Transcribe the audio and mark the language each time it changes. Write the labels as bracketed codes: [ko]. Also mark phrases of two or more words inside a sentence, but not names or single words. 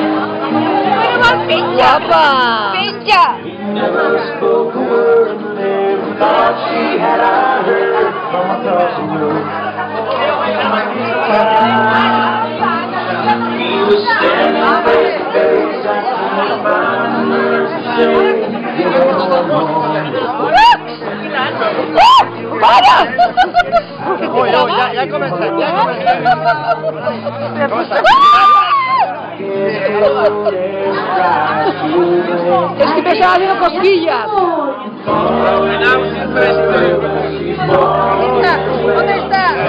[ca] Bueno, penja! Penja! [en] Never spoke a word, but every thought she had I heard from across the room. We were standing face to face, I couldn't find the words to say, you're wrong. [es] ¡Para! Ya comencé. Es que me estaba haciendo cosquillas. ¿Dónde está?